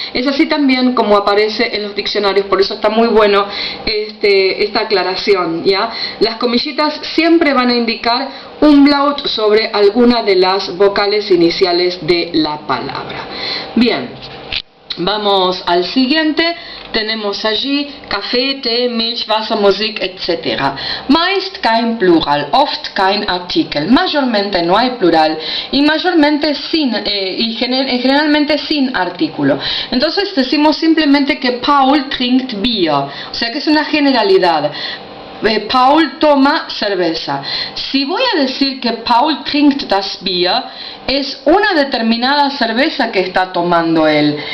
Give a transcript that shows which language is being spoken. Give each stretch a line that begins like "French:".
Spanish: Es así también como aparece en los diccionarios, por eso está muy bueno esta aclaración, ¿ya? Las comillitas siempre van a indicar umlaut sobre alguna de las vocales iniciales de la palabra. Bien, vamos al siguiente. Tenemos allí café, té, Milch, Wasser, Musik, etc.
German: Meist kein Plural, oft kein Artikel.
Spanish: Mayormente no hay plural y mayormente generalmente sin artículo. Entonces decimos simplemente que
German: Paul trinkt Bier,
Spanish: o sea que es una generalidad. Paul toma cerveza. Si voy a decir que
German: Paul trinkt das Bier,
Spanish: es una determinada cerveza que está tomando él.